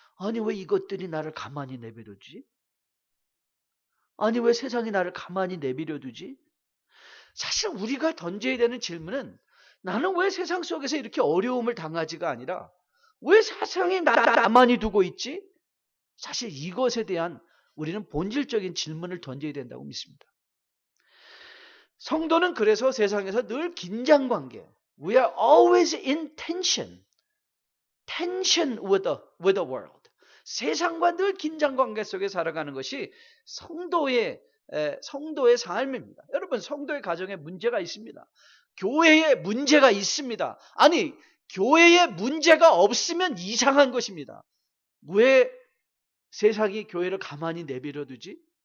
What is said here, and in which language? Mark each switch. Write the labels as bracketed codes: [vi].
[ko] 아니, 왜 이것들이 나를 가만히 내버려두지? 아니, 왜 세상이 나를 가만히 내버려두지? 사실 우리가 던져야 되는 질문은, 나는 왜 세상 속에서 이렇게 어려움을 당하지가 아니라 왜 세상이 나를 가만히 두고 있지? 사실 이것에 대한 우리는 본질적인 질문을 던져야 된다고 믿습니다. 성도는 그래서 세상에서 늘 긴장관계, [en] we are always in tension with the world. [ko] 세상과 늘 긴장관계 속에 살아가는 것이 성도의 삶입니다. 여러분, 성도의 가정에 문제가 있습니다. 교회에 문제가 있습니다. 아니, 교회에 문제가 없으면 이상한 것입니다. 왜 세상이 교회를 가만히 내버려두지?